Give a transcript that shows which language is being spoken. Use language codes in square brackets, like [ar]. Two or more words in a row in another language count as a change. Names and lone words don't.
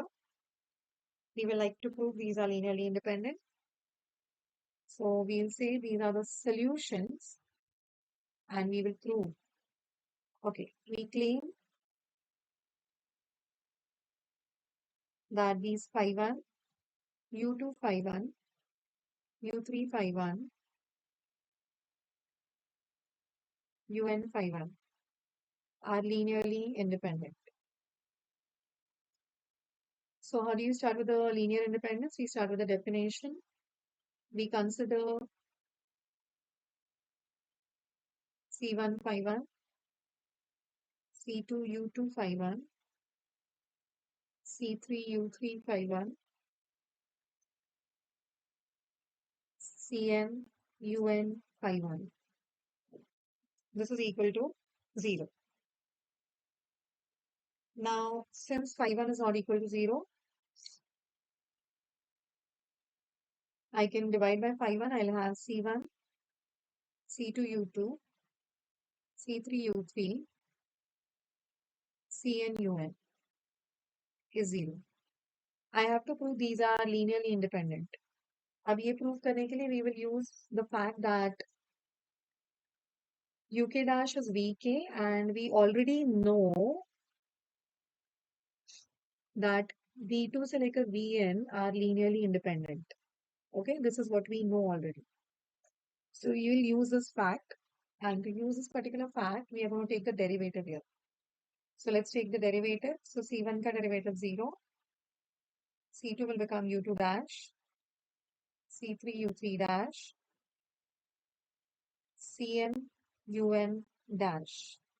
[en] We will like to prove these are linearly independent. So we'll say these are the solutions and we will prove. Okay, we claim that these phi 1, u2 phi 1, u3 phi 1, un phi 1 are linearly independent. So how do you start with the linear independence? We start with the definition. We consider C1 phi 1, C2 U2 phi 1, C3 U3 phi 1, Cn Un phi 1. This is equal to 0. Now, since phi 1 is not equal to 0, I can divide by phi 1. I'll have C1, C2 U2, C3 U3, Cn Un is 0. I have to prove these are linearly independent. [hi] अब ये [en] prove [hi] करने के लिए [en] we will use the fact that UK dash is VK and we already know that V2 [hi] से लेकर [en] Vn are linearly independent. Okay, this is what we know already. So you will use this fact, and to use this particular fact, we are going to take the derivative here. So let's take the derivative. So C1 ka derivative 0, C2 will become U2 dash, C3 U3 dash, Cn Un dash.